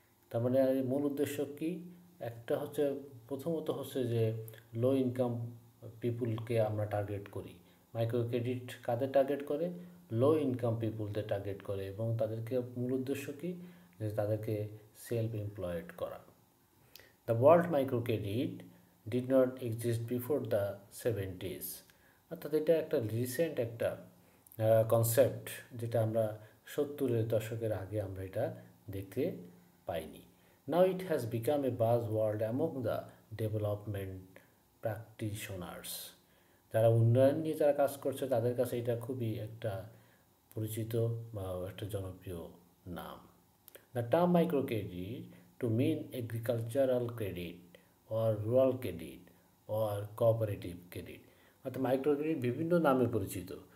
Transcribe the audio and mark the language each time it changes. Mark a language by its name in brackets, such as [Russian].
[Bangla] তার মানে মূল উদ্দেশ্য কি? একটা হচ্ছে, প্রথমত হচ্ছে যে [English] low income পিপুলকে [Bangla] আমরা টার্গেট করি। মাইক্রো ক্রেডিট কাদের টার্গেট করে? [English] low income পিপুলদের [Bangla] টার্গেট করে এবং তাদেরকে মূল উদ্দেশ্য কি? যে তাদেরকে [English] self employed [Bangla] করা। [English] The world microcredit did not exist before the 70s. [Bangla] অর্থাৎ এটা একটা রিসেন্ট একটা কনসেপ্ট, যেটা আমরা 70-এর দশকের আগে আমরা এটা দেখতে পাইনি। [English] Now it has become a buzzword among the development practitioners. [Bangla] যারা উন্নয়ন নিয়ে যারা কাজ করছে তাদের কাছে এটা খুবই একটা পরিচিত বা একটা জনপ্রিয় নাম। [English] The term microcredit to mean agricultural credit or rural credit or cooperative credit, [Bangla] অর্থাৎ মাইক্রো ক্রেডিট বিভিন্ন নামে পরিচিত।